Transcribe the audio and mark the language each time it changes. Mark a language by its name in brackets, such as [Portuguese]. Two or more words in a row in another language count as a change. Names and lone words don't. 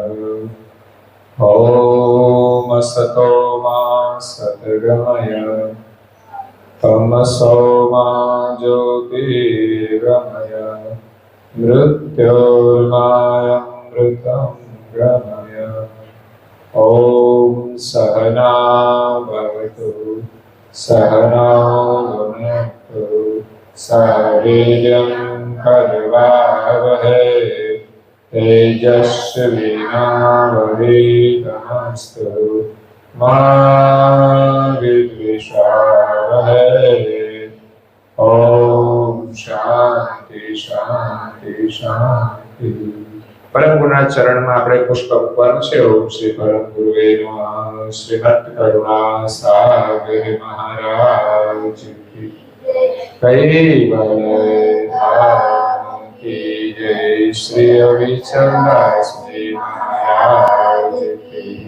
[Sanskrit] ઓમ સતો મા સદ્ગમય તમસો મા જ્યોતિર્ગમય મૃત્યોર્માયમૃતં ગમય. ઓમ સહના ભવતુ સહનૌ ભુનક્તુ સહ વીર્યં કરવાવહૈ तेजस्विनावधीतमस्तु मा विद्विषावहै। ओम शांति शांति शांति। [Gujarati] પરમ ગુરુના ચરણ મેં આપણે પુષ્પ મૂકવાનું છે। [Sanskrit] ઓમ શ્રી પરમ ગુરુવે નમઃ। [Hindi] श्रीमद करुणा सागर महाराज की कैवल्यधाम की जय। श्री अविचलदास जी महाराज की